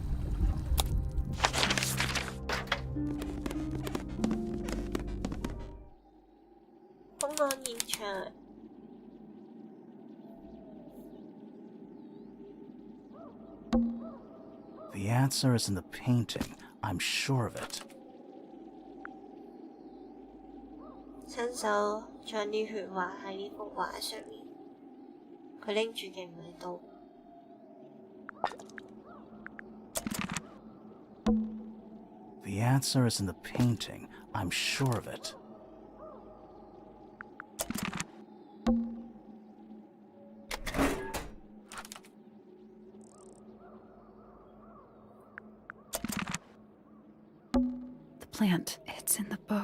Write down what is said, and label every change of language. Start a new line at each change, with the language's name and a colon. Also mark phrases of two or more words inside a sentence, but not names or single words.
English: The answer is in the painting. I'm sure of it.
Cantonese: 親手將啲血畫喺呢幅畫上面，佢拎住嘅唔係刀。
English: The answer is in the painting. I'm sure of it. The plant. It's in the book.